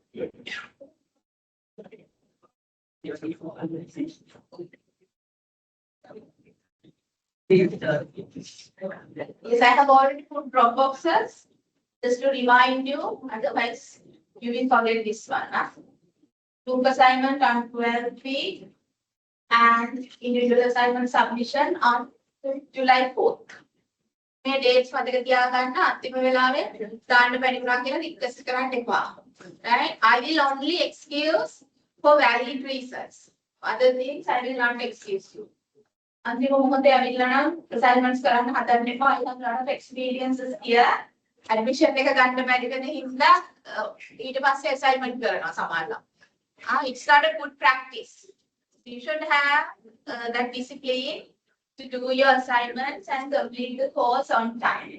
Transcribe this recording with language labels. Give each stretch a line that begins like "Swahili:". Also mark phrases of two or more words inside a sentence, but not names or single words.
English: Yes, I have already put drop boxes just to remind you, otherwise you will forget this one. Group assignment on 12 feet and individual assignment submission on July 4th.
Sinhala: මේ dates මතක තියාගන්න අන්තිම වෙලාවේ දාන්න බැරි වුණා කියලා request කරන්න එපා.
English: Right? I will only excuse for valid reasons. Other things I will not excuse you.
Sinhala: අන්තිම මොහොතේ ඇවිල්ලා නම් assignments කරන්න හදන්න එපා.
English: I have a lot of experiences here.
Sinhala: Admission එක ගන්න බැරි වෙන හින්දා ඊට පස්සේ assignment කරනවා සමහරවිට.
English: It's not a good practice. You should have that discipline to do your assignments and complete the course on time.